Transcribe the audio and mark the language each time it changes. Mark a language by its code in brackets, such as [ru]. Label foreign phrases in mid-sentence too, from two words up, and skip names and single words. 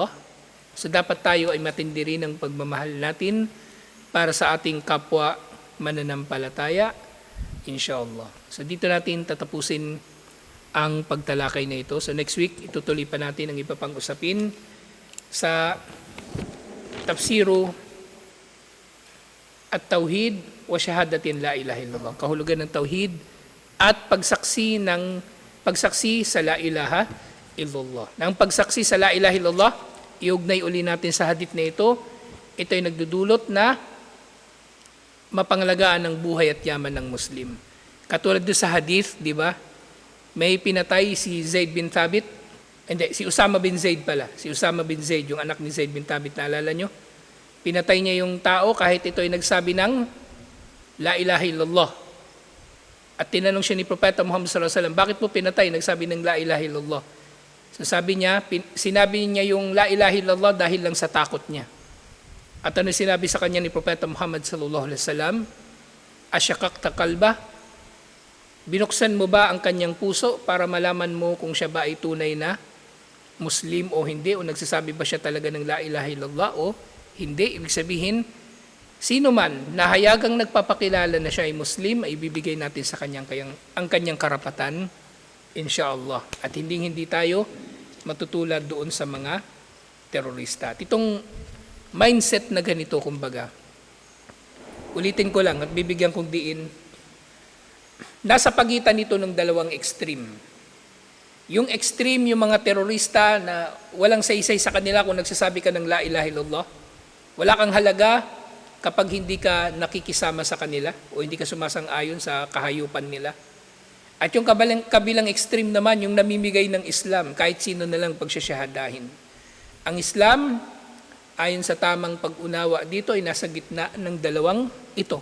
[tl] So dapat tayo ay matindi rin ang pagmamahal natin para sa ating kapwa mananampalataya, inshallah. So dito natin tatapusin ang pagtalakay na ito. So next week, itutuloy pa natin ang iba pang usapin sa tafsiru at [ar] توحيد وشهادة لا إله إلا الله. [tl] Kahulugan ng tauhid at pagsaksi sa [ar] لا إله إلا الله. [tl] Nang pagsaksi sa [ar] لا إله إلا الله, [tl] iugnay uli natin sa hadith na ito. Ito ay nagdudulot na mapangalagaan ng buhay at yaman ng Muslim. Katulad doon sa hadith, di ba? May pinatay si Zaid bin Thabit. Hindi, si Usama bin Zaid pala. Si Usama bin Zaid, yung anak ni Zaid bin Thabit, naalala nyo? Pinatay niya yung tao kahit ito ay nagsabi ng [ar] لا إله إلا الله. [tl] At tinanong siya ni Propeta Muhammad [ar] صلى الله عليه وسلم, [tl] bakit mo pinatay? Nagsabi ng [ar] لا إله إلا الله. [tl] So sabi niya, sinabi niya yung [ar] لا إله إلا الله [tl] dahil lang sa takot niya. At ano sinabi sa kanya ni Propeta Muhammad [ar] صلى الله عليه وسلم? أشققت قلبه? [tl] Binuksan mo ba ang kanyang puso para malaman mo kung siya ba ay tunay na Muslim o hindi, o nagsasabi ba siya talaga ng [ar] لا إله إلا الله [tl] o hindi? Ibig sabihin, sino man na hayagang nagpapakilala na siya ay Muslim, ay ibibigay natin sa ang kanyang karapatan, inshallah. At hindi tayo matutulad doon sa mga terorista. At itong mindset na ganito, kumbaga, ulitin ko lang at bibigyan kong diin, nasa pagitan nito ng dalawang extreme. Yung extreme, yung mga terorista na walang saysay sa kanila kung nagsasabi ka ng [ar] لا إله إلا الله. [tl] Wala kang halaga kapag hindi ka nakikisama sa kanila o hindi ka sumasang-ayon sa kahayupan nila. At yung kabilang extreme naman, yung namimigay ng Islam, kahit sino na lang pagsasyahadahin. Ang Islam, ayon sa tamang pag-unawa dito, ay nasa gitna ng dalawang ito.